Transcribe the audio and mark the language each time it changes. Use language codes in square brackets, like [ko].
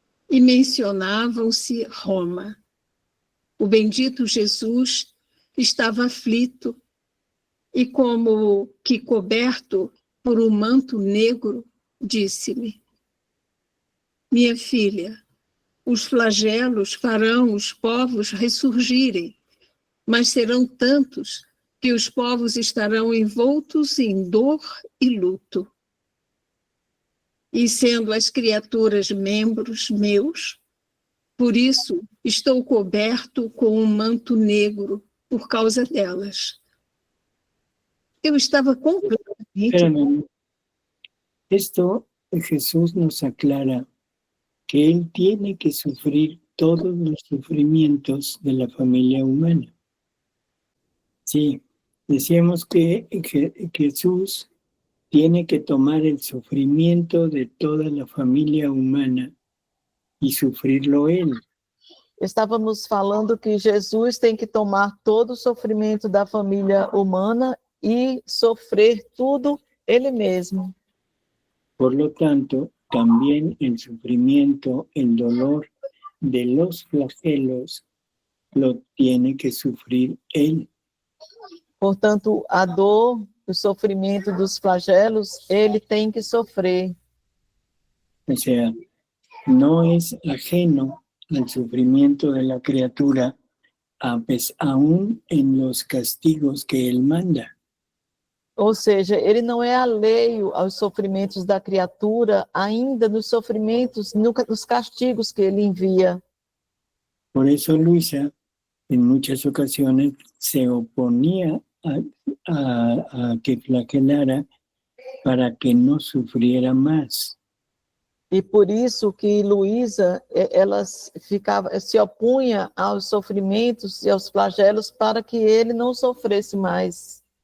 [pt] E mencionavam-se Roma. O bendito Jesus estava aflito e, como que coberto por um manto negro, disse-me: minha filha, os flagelos farão os povos ressurgirem, mas serão tantos que os povos estarão envoltos em dor e luto. E sendo as criaturas membros meus, por isso estou coberto com um manto negro por causa delas. Eu estava completamente... [es] Espérame. Esto Jesús nos aclara que Él tiene que sufrir todos los sufrimientos de la familia humana. Sí, decíamos que Jesús tiene que tomar el sufrimiento de toda la familia humana y sufrirlo Él. [pt] Estávamos falando que Jesus tem que tomar todo o sofrimento da família humana e sofrer tudo ele mesmo. [es] Por lo tanto, también el sufrimiento, el dolor de los flagelos lo tiene que sufrir Él. [pt] Portanto, a dor, o sofrimento dos flagelos, ele tem que sofrer. [es] O sea, no es ajeno al sufrimiento de la criatura, aún en los castigos que Él manda. [pt] Ou seja, ele não é alheio aos sofrimentos da criatura, ainda nos sofrimentos, nos castigos que ele envia. [es] Por eso Luisa, en muchas ocasiones, se oponía a que flagelara para que no sufriera más. [pt] E por isso que Luísa, ela se opunha aos sofrimentos e aos flagelos para que ele não sofresse mais.